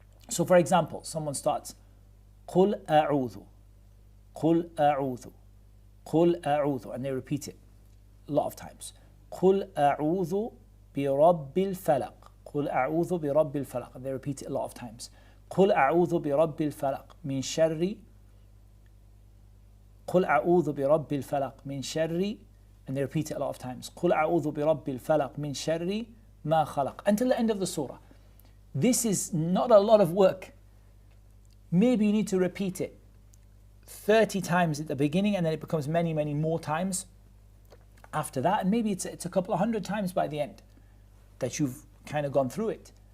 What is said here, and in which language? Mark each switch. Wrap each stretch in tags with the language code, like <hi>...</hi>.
<en>So for example, someone starts</en> <ar>قُلْ أَعُوذُ قُلْ أَعُوذُ</ar> <en>قُلْ أَعُوذُ, and they repeat it a lot of times.</en> <ar>قُلْ أَعُوذُ بِرَبِّ الْفَلَقِ قُلْ أَعُوذُ بِرَبِّ الْفَلَقِ,</ar> <en>and they repeat it a lot of times.</en> <ar>قُلْ أَعُوذُ بِرَبِّ الْفَلَقِ مِنْ شَرِّ قُلْ أَعُوذُ بِرَبِّ الْفَلَقِ مِنْ شَرِّ,</ar> <en>and they repeat it a lot of times.</en> <ar>قُلْ أَعُوذُ بِرَبِّ الْفَلَقِ مِنْ شَرِّ ما خلق,</ar> <en>until the end of the surah. This is not a lot of work. Maybe you need to repeat it 30 times at the beginning, and then it becomes many, many more times after that, and maybe it's a couple of hundred times by the end that you've kind of gone through it.</en>